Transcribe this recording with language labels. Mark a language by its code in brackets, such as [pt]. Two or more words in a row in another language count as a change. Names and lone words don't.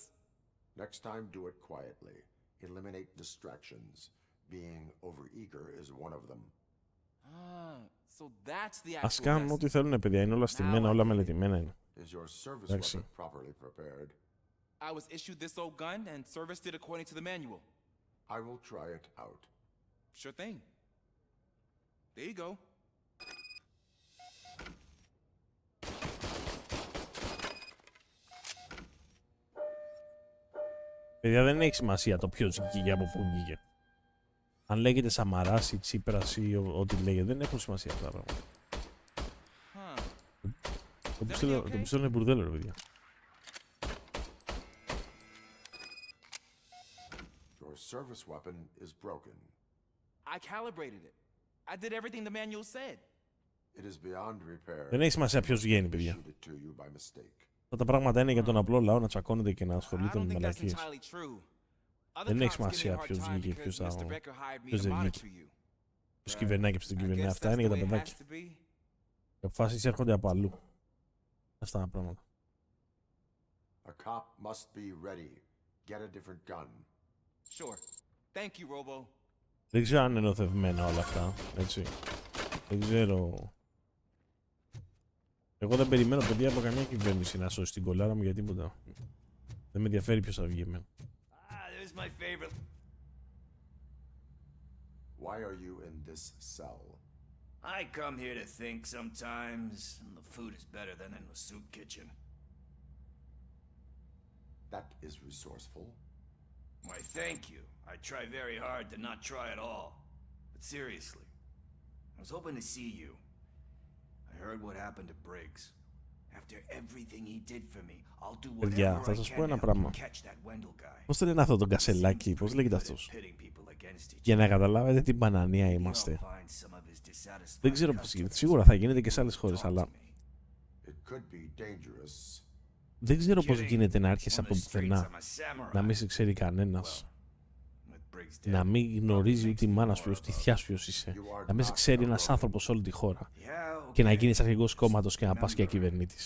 [en] Next time, do it quietly. Eliminate distractions. Being overeager is one of them. Ah, so that's the [el] Ας [en] actual [el] κάνουν [en] lesson. [el] ό,τι θέλουν, παιδιά. Είναι όλα στημένα, όλα μελετημένα είναι. [en] Is your service [el] Εντάξει. [en] weapon properly prepared? I was issued this old gun and serviced it according to the manual. I will try it out. Sure thing. There you go. [el] Παιδιά, δεν έχει σημασία το ποιος βγήκε και από πού βγήκε. Αν λέγεται Σαμαράς ή Τσίπρας ή ό,τι λέγεται, δεν έχουν σημασία αυτά τα πράγματα. Το πιστόλι είναι μπουρδέλο, ρε παιδιά. [en] Your service weapon is broken. I calibrated it. I did everything the manual said. It is beyond repair. [el] Δεν έχει σημασία ποιος βγαίνει, παιδιά. [en] Issued it to you by mistake. [el] Αυτά τα πράγματα είναι για τον απλό λαό να τσακώνεται και να ασχολείται με μαλακίες. Δεν έχει σημασία ποιος βγήκε και ποιος δεν βγήκε. Ποιος κυβερνάει και ποιος δεν κυβερνάει. Αυτά είναι για τα παιδάκια. Οι αποφάσεις έρχονται από αλλού. Αυτά τα πράγματα. [en] A cop must be ready. Get a different gun. Sure. Thank you, Robo. [el] Δεν ξέρω αν είναι νοθευμένα όλα αυτά, έτσι. Δεν ξέρω. Εγώ δεν περιμένω, παιδιά, από καμιά κυβέρνηση να σώσει την κολάρα μου για τίποτα. Δεν με ενδιαφέρει ποιος θα βγει εμένα. [en] There's my favorite. Why are you in this cell? I come here to think sometimes, and the food is better than in the soup kitchen. That is resourceful. Why, thank you. I try very hard to not try at all. But seriously, I was hoping to see you. I heard what happened to Briggs. After everything he did for me, I'll do [el] Παιδιά, [en] whatever [el] θα [en] I [el] σας [en] can [el] πω ένα [en] to [el] πράγμα. [en] catch that Wendell guy. [el] Πώς το λένε αυτό τον Κασελάκι, πώς λέγεται αυτός. Για να καταλάβετε τι μπανανία είμαστε. Δεν ξέρω πώς γίνεται. Σίγουρα θα γίνεται και σε άλλες χώρες, αλλά δεν ξέρω πώς γίνεται να έρχεσαι από πουθενά, να μην σε ξέρει κανένας, να μην γνωρίζει ούτε η μάνα σου, ούτε η θιά σου ποιος είσαι, να μην σε ξέρει ένας άνθρωπος σε όλη τη χώρα και να γίνεις αρχηγός κόμματος και να πας και κυβερνήτης.